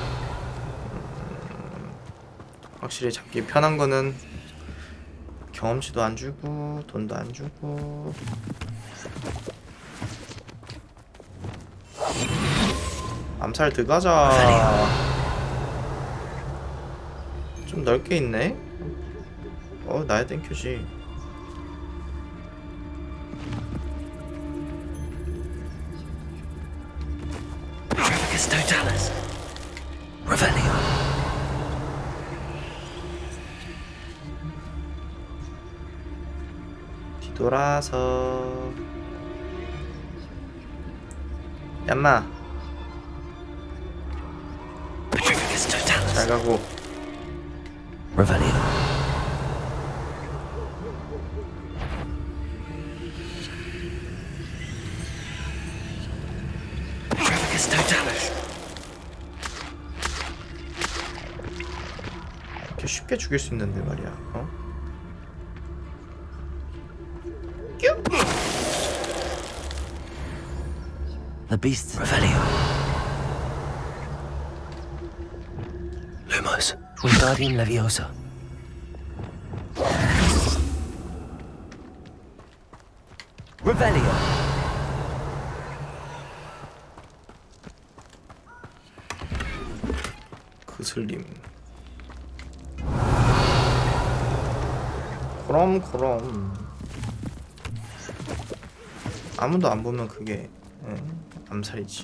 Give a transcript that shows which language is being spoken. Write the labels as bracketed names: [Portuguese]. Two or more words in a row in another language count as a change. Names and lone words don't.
[Korean] 확실히 잡기 편한 거는 경험치도 안 주고 돈도 안 주고. 암살 들어가자. 좀 넓게 있네. 나야 땡큐지. Totalis. Revelio. 뒤돌아서. 얌마. 잘 가고. Revelio. Totalis. 이렇게 쉽게 죽일 수 있는데 말이야. [English] The beast. [Korean] Revelio. Lumos. Wingardium Leviosa. Revelio. 그슬림. 그럼 아무도 안 보면 그게 암살이지.